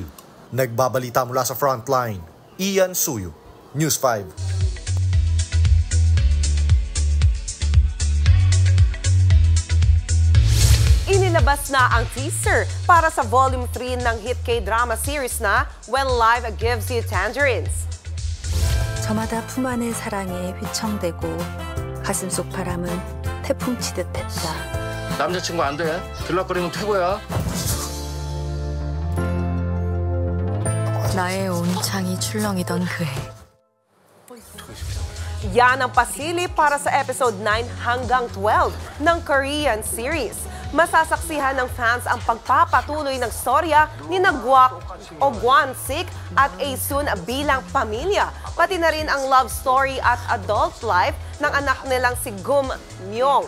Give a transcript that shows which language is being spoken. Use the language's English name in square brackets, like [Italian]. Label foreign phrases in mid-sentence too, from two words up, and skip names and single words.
[Filipino] Nagbabalita mula sa Frontline, Ian Suyo, News 5. Inilabas na ang teaser para sa Volume 3 ng [English] hit K-drama series [Filipino] na When Life Gives You Tangerines. [Korean] 저마다 품 안의 사랑에 휘청대고 가슴속 바람은 태풍 치듯 했다. 남자친구 안 돼. 들락거리면 퇴고야. 나의 온창이 출렁이던 그해. [Filipino] Yan ang pasilip para sa episode 9 hanggang 12 ng [English] Korean series. [Filipino] Masasaksihan ng fans ang pagpapatuloy ng storya ni Nagwak o Gwan-sik at Aesun bilang pamilya. Pati na rin ang [English] love story [Filipino] at [English] adult life [Filipino] ng anak nilang si Gum Myung.